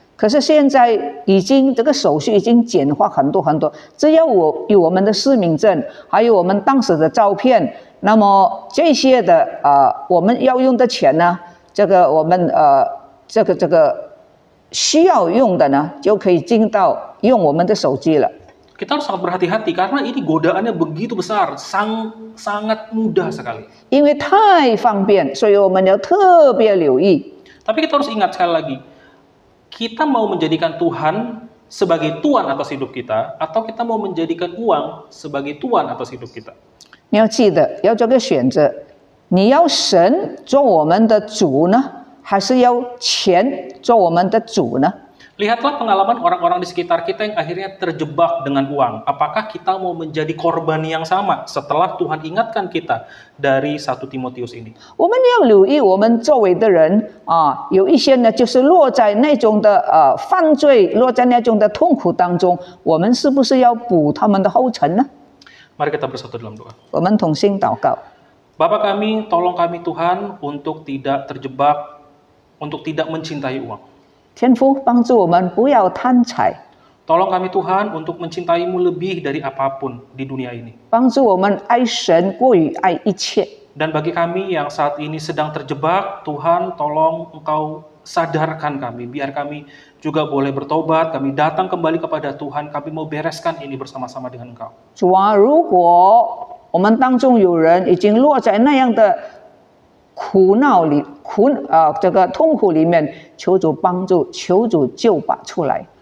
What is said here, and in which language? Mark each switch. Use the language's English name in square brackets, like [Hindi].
[Chinese] 可是现在已经这个手续已经简化很多很多，只要有我们的实名证，还有我们当时的照片，那么这些的我们要用的钱呢，这个我们这个需要用的呢，就可以进到用我们的手机了。 [Indonesian] Kita harus sangat berhati-hati karena ini godaannya begitu besar, sangat mudah sekali. [Chinese] 因为太方便，所以我们要特别留意。 [Indonesian] Tapi kita harus ingat sekali lagi, kita mau menjadikan Tuhan sebagai Tuhan atas hidup kita, atau kita mau menjadikan uang sebagai Tuhan atas hidup kita. [Chinese] 你要记得要做个选择，你要神做我们的主呢，还是要钱做我们的主呢？ [Indonesian] Lihatlah pengalaman orang-orang di sekitar kita yang akhirnya terjebak dengan uang. Apakah kita mau menjadi korban yang sama setelah Tuhan ingatkan kita dari 1 Timotius ini? [Chinese] 我们要留意我们周围的人有一些呢，就是落在那种的犯罪，落在那种的痛苦当中，我们是不是要补他们的后尘呢？ [Indonesian] Mari kita bersatu dalam doa. [Chinese] 我们同心祷告。 [Indonesian] Bapa kami, tolong kami Tuhan untuk tidak terjebak, untuk tidak mencintai uang. [Chinese] 天父帮助我们不要贪财， [Indonesian] Tolong kami Tuhan untuk mencintaimu lebih dari apapun di dunia ini. [Chinese] 帮助我们爱神过于爱一切。 [Indonesian] Dan bagi kami yang saat ini sedang terjebak, Tuhan tolong Engkau sadarkan kami, biar kami juga boleh bertobat, kami datang kembali kepada Tuhan, kami mau bereskan ini bersama-sama dengan Engkau. [Chinese] 主啊，如果我们当中有人已经落在那样的苦恼里、这个痛苦里面，求主帮助，求主救拔出来。